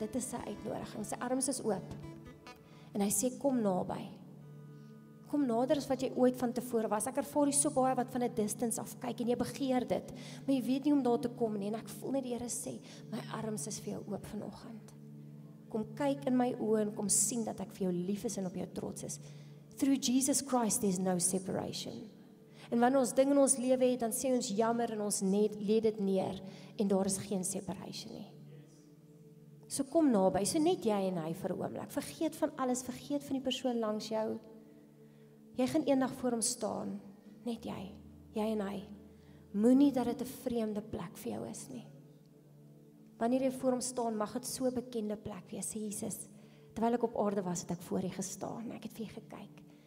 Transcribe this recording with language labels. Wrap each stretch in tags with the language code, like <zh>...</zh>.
<af>Dit is sy uitnodiging, sy arms is oop. En hy sê kom naby. kom nader as wat jy ooit van tevore was. Ek ervaar jy so baie wat van 'n distance af kyk en jy begeer dit, maar jy weet nie om daar te kom nie en ek voel net die Here sê, my arms is vir jou oop vanoggend. Kom kyk in my oë en kom sien dat ek vir jou lief is en op jou trots is.</af> <en>Through Jesus Christ there's no separation.</en> <af>En wanneer ons ding in ons lewe het, dan sê ons jammer en ons lê dit neer en daar is geen separation nie. So kom naby, so net jy en hy vir 'n oomblik. Vergeet van alles, vergeet van die persoon langs jou. Jy gaan eendag voor hom staan, net jy en hy. Moenie dat dit 'n vreemde plek vir jou is nie. Wanneer jy voor hom staan, mag dit so 'n bekende plek wees, Jesus. Terwyl ek op aarde was, het ek voor U gestaan, ek het vir U gekyk.</af>